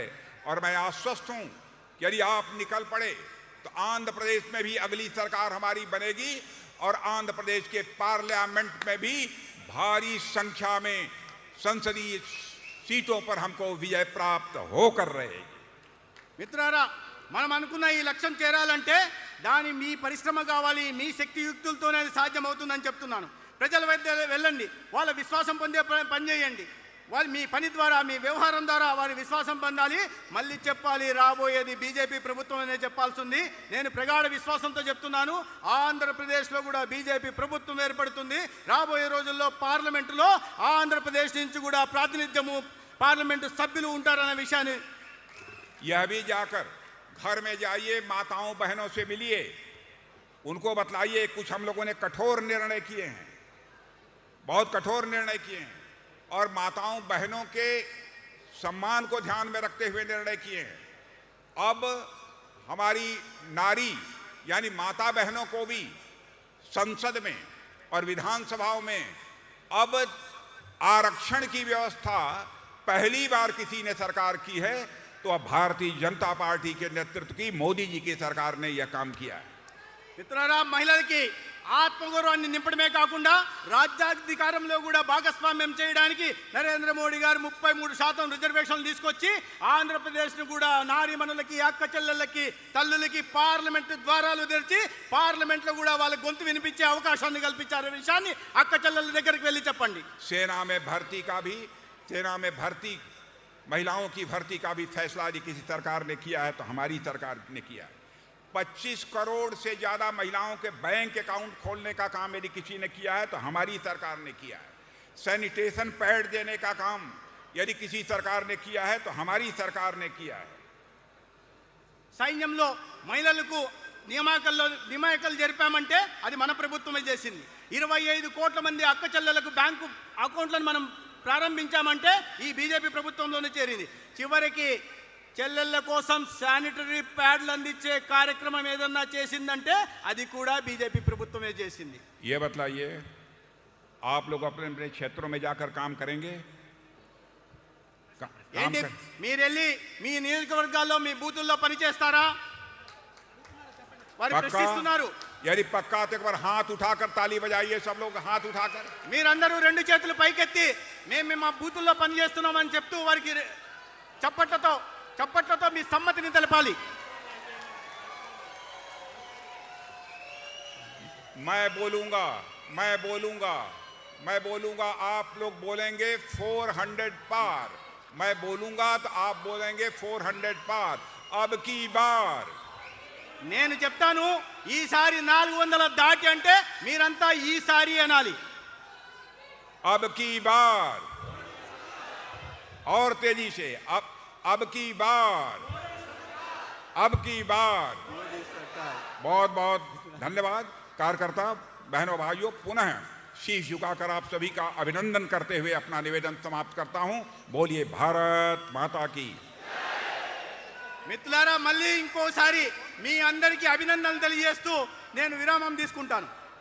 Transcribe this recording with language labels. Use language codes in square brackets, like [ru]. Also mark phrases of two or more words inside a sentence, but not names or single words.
[hi] और मैं आश्वस्त हूं यदि आप निकल पड़े तो आंध्र प्रदेश में भी अगली सरकार हमारी बनेगी और आंध्र प्रदेश के पार्लियामेंट में भी भारी संख्या में संसदीय सीटों पर हमको विजय प्राप्त होकर रहेगी। [te] మిత్రులారా, మనం అనుకున్న ఈ లక్ష్యం చేరాలంటే దాని మీ పరిశ్రమ కావాలి, మీ శక్తియుక్తులతోనే అది సాధ్యమవుతుందని చెప్తున్నాను. ప్రజల వద్ద వెళ్ళండి, వాళ్ళ విశ్వాసం పొందే పని చేయండి. వాళ్ళు మీ పని ద్వారా, మీ వ్యవహారం ద్వారా వారి విశ్వాసం పొందాలి. మళ్ళీ చెప్పాలి, రాబోయేది బీజేపీ ప్రభుత్వం అనే చెప్పాల్సి ఉంది. నేను ప్రగాఢ విశ్వాసంతో చెప్తున్నాను, ఆంధ్రప్రదేశ్లో కూడా బీజేపీ ప్రభుత్వం ఏర్పడుతుంది. రాబోయే రోజుల్లో పార్లమెంటులో ఆంధ్రప్రదేశ్ నుంచి కూడా ప్రాతినిధ్యము, పార్లమెంటు సభ్యులు ఉంటారన్న విషయాన్ని [hi] यह भी जाकर घर में जाइए, माताओं बहनों से मिलिए, उनको बतलाइए कुछ हम लोगों ने कठोर निर्णय किए हैं, बहुत कठोर निर्णय किए हैं और माताओं बहनों के सम्मान को ध्यान में रखते हुए निर्णय किए हैं। अब हमारी नारी यानी माता बहनों को भी संसद में और विधानसभाओं में अब आरक्षण की व्यवस्था पहली बार किसी ने सरकार की है, तो अब भारतीय जनता पार्टी के नेतृत्व की मोदी जी की सरकार ने यह काम किया है। [te] మిత్రులారా, మహిళలకి ఆత్మగౌరవాన్ని నింపడమే కాకుండా రాజ్యాధికారంలో కూడా భాగస్వామ్యం చేయడానికి నరేంద్ర మోడీ గారు 33% రిజర్వేషన్లు తీసుకొచ్చి ఆంధ్రప్రదేశ్ను కూడా నారీమణులకి, అక్క చెల్లెళ్ళకి, తల్లులకి పార్లమెంట్ ద్వారాలు తెరిచి పార్లమెంట్లో కూడా వాళ్ళ గొంతు వినిపించే అవకాశాన్ని కల్పించారు. విషయాన్ని అక్క చెల్లెళ్ళ దగ్గరికి వెళ్ళి చెప్పండి. [hi] सेना में भर्ती महिलाओं की भर्ती का भी फैसला यदि किसी सरकार ने किया है तो हमारी सरकार ने किया है। 25 करोड़ से ज्यादा महिलाओं के [en] bank account [hi] खोलने का काम यदि किसी ने किया है तो हमारी सरकार ने किया है। [en] sanitation pad [hi] देने का काम यदि किसी सरकार ने किया है तो हमारी सरकार ने किया है। [te] సైన్యంలో మహిళలకు నియామకాలు జరిపామంటే అది మన ప్రభుత్వమే చేసింది. 25 కోట్ల మంది అక్క చెల్లెలకు [en] bank accounts [te] మనం ప్రారంభించామంటే ఈ బీజేపీ ప్రభుత్వంలోనే చేరింది. చివరికి చెల్లెళ్ళ కోసం [en] sanitary pads [te] అందించే కార్యక్రమం ఏదన్నా చేసిందంటే అది కూడా బీజేపీ ప్రభుత్వమే చేసింది. [hi] ये बतलाइए, आप लोग अपने अपने क्षेत्रों में जाकर काम करेंगे? [te] ఏంటి, మీరు వెళ్ళి మీ నియోజకవర్గాల్లో మీ బూతుల్లో పనిచేస్తారా? వారు ప్రశ్నిస్తున్నారు. [hi] यदि पक्का तो एक बार हाथ उठाकर ताली बजाइए, सब लोग हाथ उठाकर। [te] మీరందరూ రెండు చేతులు పైకెత్తి మేము మా బూతుల్లో పనిచేస్తున్నామని చెప్తూ వారికి చప్పట్లతో మీ సమ్మతిని తెలపాలి. [hi] मैं बोलूंगा मैं बोलूंगा आप लोग बोलेंगे 400 पार, मैं बोलूंगा तो आप बोलेंगे 400 पार। अब की बार [te] నేను చెప్తాను ఈసారి 400 దాటి అంటే మీరంతా ఈసారి అనాలి. [hi] अब की बार और तेजी से अब की बार बहुत बहुत धन्यवाद। कार्यकर्ता बहनों भाइयों, पुनः शीश झुकाकर आप सभी का अभिनंदन करते हुए अपना निवेदन समाप्त करता हूं। बोलिए भारत माता की। [te] మిత్రులారా, మళ్ళీ ఇంకోసారి మీ అందరికీ అభినందనలు తెలియజేస్తూ నేను విరామం తీసుకుంటాను.